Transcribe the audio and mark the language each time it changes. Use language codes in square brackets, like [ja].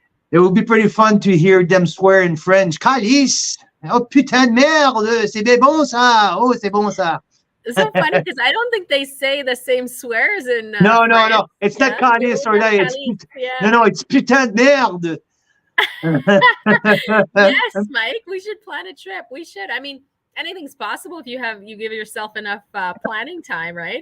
[en] It would be pretty fun to hear them swear in French. [fr] Calice, oh putain de merde, c'est bon ça. Oh, c'est bon ça. [en] It's so funny because I don't think they say the same swears in No. It's yeah? not calice or that. It's [fr] putain de merde. [en] Yes, Mike, we should plan a trip. We should. I mean, anything's possible if you give yourself enough planning time, right?